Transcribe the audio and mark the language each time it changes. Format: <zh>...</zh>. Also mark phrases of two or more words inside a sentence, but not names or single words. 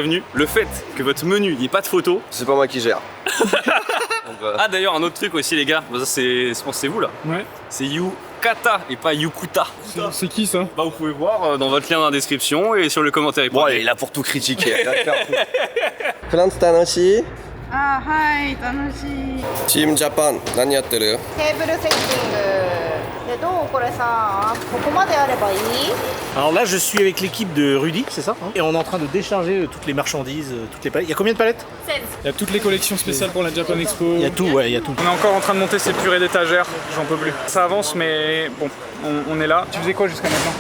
<fr>Le fait que votre menu, il n'y ait pas de photos, C'est pas moi qui gère. Donc, Ah d'ailleurs un autre truc aussi les gars, bah, ça c'est vous là. Ouais. C'est Yukata et pas Yukuta. C'est qui ça? Bah vous pouvez voir dans votre lien dans la description et sur le commentaire. bon, il est là pour tout critiquer. Fernand Tanoshi,</fr> <ja>あーはい楽しい Team Japan, 何やってる？テーブルセッティングでどうこれさここまでやればいい</ja> <fr>Alors là, je suis avec l'équipe de Rudy, c'est ça, hein. Et on est en train de décharger toutes les marchandises, toutes les palettes. Il y a combien de palettes? 16 Il y a toutes les collections spéciales pour la Japan Expo. Il y a tout, ouais, il y a tout. On est encore en train de monter ces purées d'étagères, j'en peux plus. Ça avance mais bon, on est là. Tu faisais quoi jusqu'à maintenant?</fr>